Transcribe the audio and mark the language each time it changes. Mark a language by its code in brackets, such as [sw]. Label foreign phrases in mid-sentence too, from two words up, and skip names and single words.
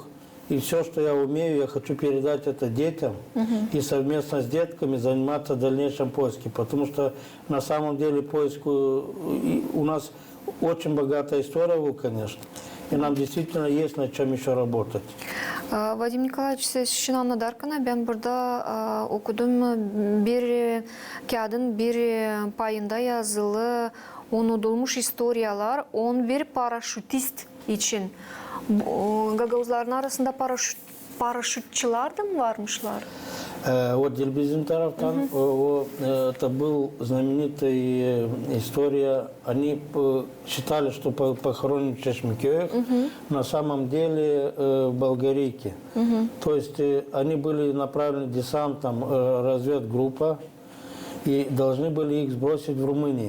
[ru] И все, что я умею, я хочу передать это детям и совместно с детками заниматься в дальнейшем поиске. Потому что на самом деле поиск у нас очень богатая история был, конечно. И нам действительно есть над чем еще работать. [gag] Vadim Nikolaevich, siz için anladarken ben burada okudum bir kağıdın bir payında yazılı unutulmuş historiyalar 11 paraşütist için. Gagavuzların arasında paraşütçiler de mi varmışlar? [ru] Вот [gag] Dilbizin taraftan, [ru] это был знаменитая история. Они считали, что похоронен в Чешмекёях, на самом деле в Болгарийке. То есть они были направлены десантом, разведгруппа, и должны были их сбросить в Румынии.